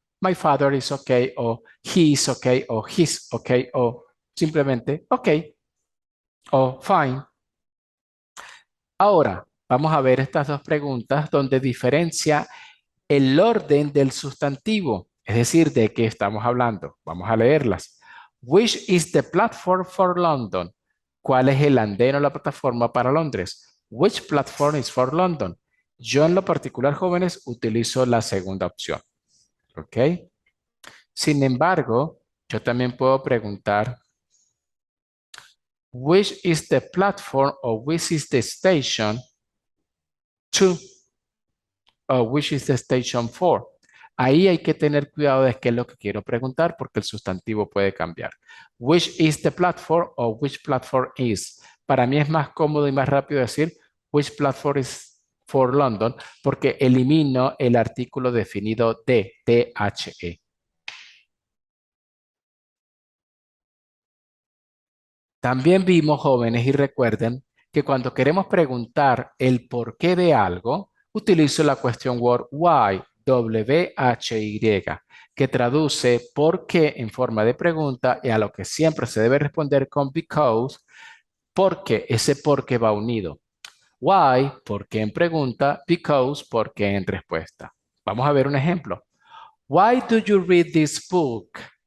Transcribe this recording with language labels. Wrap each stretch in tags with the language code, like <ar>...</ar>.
<en>My father is okay, o he is okay, o he's okay, o simplemente okay, o fine.</en> <es>Ahora, vamos a ver estas dos preguntas donde diferencia el orden del sustantivo, es decir, de qué estamos hablando. Vamos a leerlas.</es> <en>Which is the platform for London?</en> <es>¿Cuál es el andén o la plataforma para Londres?</es> <en>Which platform is for London?</en> <es>Yo en lo particular, jóvenes, utilizo la segunda opción. ¿Ok? Sin embargo, yo también puedo preguntar,</es> <en>Which is the platform or which is the station to or which is the station for?</en> <es>Ahí hay que tener cuidado de qué es lo que quiero preguntar porque el sustantivo puede cambiar.</es> <en>Which is the platform or which platform is?</en> <es>Para mí es más cómodo y más rápido decir</es> <en>which platform is for London</en> <es>porque elimino el artículo definido de, THE. También vimos, jóvenes, y recuerden que cuando queremos preguntar el porqué de algo, utilizo la question word why, WHY, que traduce por qué en forma de pregunta y a lo que siempre se debe responder con because, porque ese por qué va unido. Why, por qué en pregunta, because, por qué en respuesta. Vamos a ver un ejemplo.</es> <en>Why do you read this book?</en>